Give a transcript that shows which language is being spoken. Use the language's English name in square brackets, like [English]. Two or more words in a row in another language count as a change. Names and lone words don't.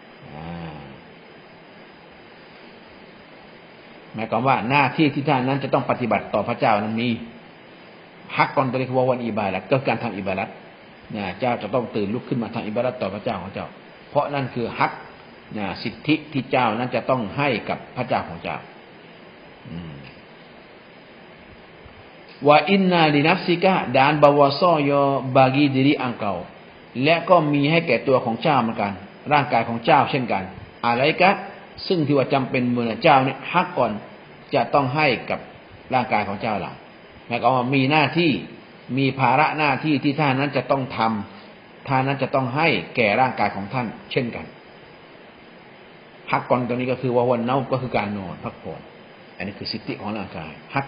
[Thai] หมายความว่าหน้าที่ที่ท่านนั้นจะต้องปฏิบัติต่อพระเจ้านั้นมีฮักกอนตัวนี้คือวันอิบาดัตก็การทำอิบาดัตเจ้าจะต้องตื่นลุกขึ้นมาทำอิบาดัตต่อพระเจ้าของเจ้าเพราะนั่นคือฮักสิทธิที่เจ้านั้นจะต้องให้กับพระเจ้าของเจ้า ว่า [Arabic] إن لنفسك [Malay] dan bawasoyo bagi diri engkau [Thai] และก็มีให้แก่ตัวของเจ้าเหมือนกันร่างกายของเจ้าเช่นกันอะไรกะซึ่งที่ว่าจำเป็นเมื่อเจ้าเนี่ยฮักก่อนจะต้องให้กับร่างกายของเจ้าเราหมายความว่ามีหน้าที่มีภาระ หน้าที่ที่ท่านนั้นจะต้องทำท่านนั้นจะต้องให้แก่ร่างกายของท่านเช่นกันฮักก่อนตรงนี้ก็คือว่าวันเน่าก็คือการนอนพักผ่อนอันนี้คือสิทธิของร่างกายฮัก